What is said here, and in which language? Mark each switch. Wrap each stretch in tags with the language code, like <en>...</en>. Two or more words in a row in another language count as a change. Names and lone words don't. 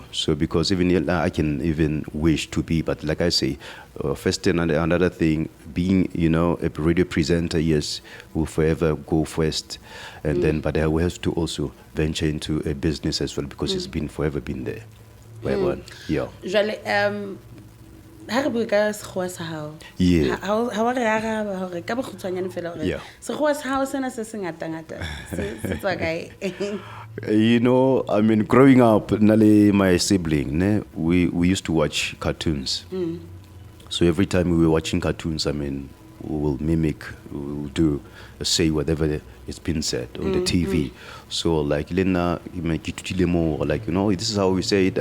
<en>So because even I can even wish to be, but like I say, first and another thing, being, you know, a radio presenter, yes, will forever go first, and then, but I will have to also venture into a business as well because it's been forever been there. Yeah.</en> <st>Ha re bua ka sekgowa sa hao.</st> <en>Yeah.</en> <st>Ha wa re araba hore ka bokgutshwanyane fela hore sekgowa sa hao sena se ngata se tswa kae?</st> <en>You know, I mean, growing up, Nale, my sibling, we used to watch cartoons. So every time we were watching cartoons, I mean, we will mimic, we will do, say whatever it's been said on the TV. So like, Lena, like, you know, this is how we say it.</en>